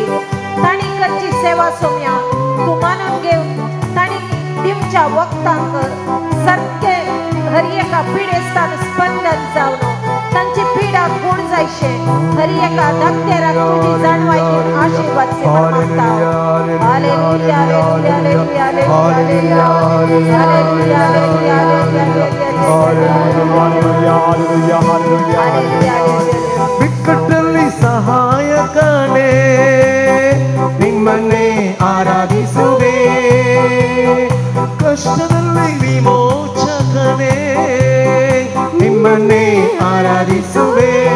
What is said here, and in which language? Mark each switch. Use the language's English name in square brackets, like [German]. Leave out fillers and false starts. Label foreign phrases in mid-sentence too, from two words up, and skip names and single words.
[Konkani] तांणी करची सेवा सोम्या तूं मानून घेवन तांणी दिवच्या वखदांक सारके हर एका पिडेस्तान स्पंदन जावन तांची पिडा कोण जायशे हर एका डॉक्टराक तुझी जाणवाई दिवन आशिर्वाद दी म्हण मागता हांव. हालेलुया हालेलुया हालेलुया हालेलुया हालेलुया हालेलुया हालेलुया. [Kannada] ಬಿಕ್ಕಟ್ಟಲ್ಲಿ ಸಹಾಯಕನೇ ನಿಮ್ಮನ್ನೇ ಆರಾಧಿಸುವೆ. ಕಷ್ಟದಲ್ಲಿ ವಿಮೋಚಕನೇ ನಿಮ್ಮನ್ನೇ ಆರಾಧಿಸುವೆ.